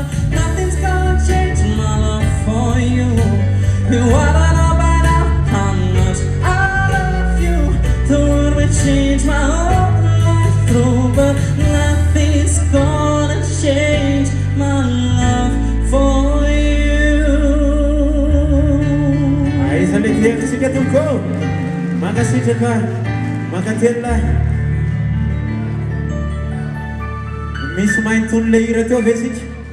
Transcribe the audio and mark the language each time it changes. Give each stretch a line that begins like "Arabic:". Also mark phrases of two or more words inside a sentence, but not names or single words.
English: Nothing's gonna change my love for you. You ought to know by now how much I love you. The world will change my whole life through, but nothing's gonna change my love for you.
Malagasy: Aisan'ny tiantsika tompoko, mankasitraka, mankatelina. Misy maintony le hira teo ve tsika?